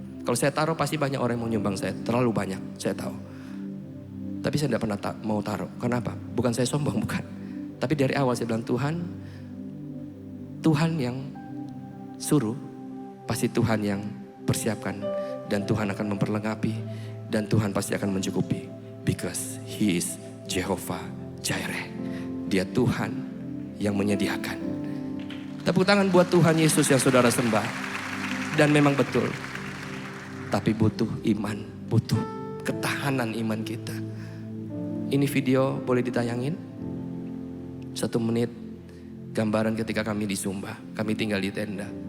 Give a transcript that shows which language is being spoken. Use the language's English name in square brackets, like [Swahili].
[Indonesian] Kalau saya taruh pasti banyak orang yang mau nyumbang saya. Terlalu banyak, saya tahu. Tapi saya tidak pernah mau taruh. Kenapa? Bukan saya sombong, bukan. Tapi dari awal saya bilang Tuhan yang suruh, pasti Tuhan yang persiapkan. Dan Tuhan akan memperlengkapi. Dan Tuhan pasti akan mencukupi. [English] Because He is Jehovah Jireh. [Indonesian] Dia Tuhan yang menyediakan. Tepuk tangan buat Tuhan Yesus yang saudara sembah. Dan memang betul. Tapi butuh iman, butuh ketahanan iman kita. Ini video boleh ditayangin? 1 menit gambaran ketika kami di Sumba. Kami tinggal di tenda.